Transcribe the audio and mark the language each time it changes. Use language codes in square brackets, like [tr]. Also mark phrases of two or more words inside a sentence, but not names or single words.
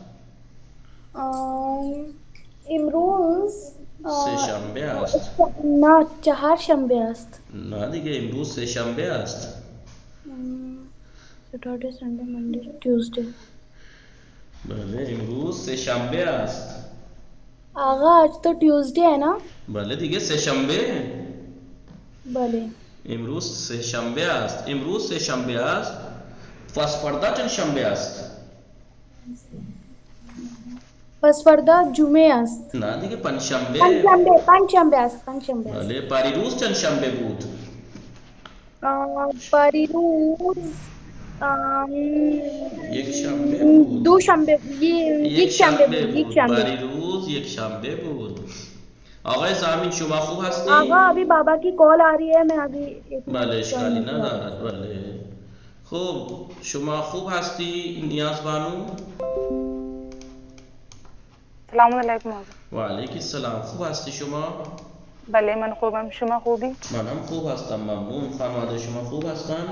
[fa] امروز سه شنبه است. نه، چهار شنبه است. نه دیگه، امروز سه شنبه است. [en] Saturday, Sunday, Monday, Tuesday. [fa] بله امروز سه شنبه است. [hi] आगा आज तो ट्यूसडे है ना. [fa] بله دیگه سه شنبه. بله. امروز سه شنبه است. پس فردا چند شنبه است؟ پس فردا جمعه است. نه دیگه پنجشنبه. پنجشنبه است. بله. پریروز چند شنبه بود؟ پریروز یک شنبه بود. یک شنبه بود. پریروز یک شنبه بود. آقای زمین شما خوب هستی؟ [hi] آقا अभी बाबा की कॉल आ रही है, मैं अभी [fa] بله اشکالی ندارد. بله خوب، شما خوب هستی نیاز بانو؟ سلام علیکم آقا. و علیکم السلام. خوب هستی شما؟ بله من خوبم. شما خوبی؟ من هم خوب هستم، ممنون. خانواده شما خوب هستن؟